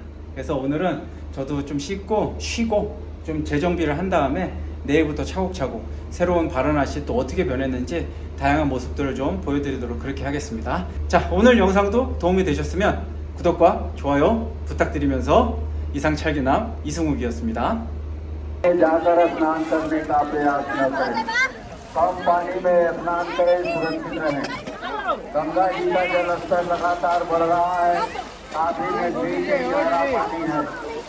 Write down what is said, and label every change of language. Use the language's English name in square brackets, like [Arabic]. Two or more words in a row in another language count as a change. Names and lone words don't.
[Korean] 그래서 오늘은 저도 좀 쉬고 좀 재정비를 한 다음에 내일부터 차곡차곡 새로운 바라나시 또 어떻게 변했는지 다양한 모습들을 좀 보여드리도록 그렇게 하겠습니다. 자, 오늘 영상도 도움이 되셨으면 구독과 좋아요 부탁드리면서 이상 찰기남 이승욱이었습니다. [Hindi] जाकर स्नान करने का प्रयास न करें। कम पानी में स्नान करें, सुरक्षित रहें। गंगा जी का जल स्तर लगातार बढ़ रहा है, काफी नजदीक गहरा पानी है।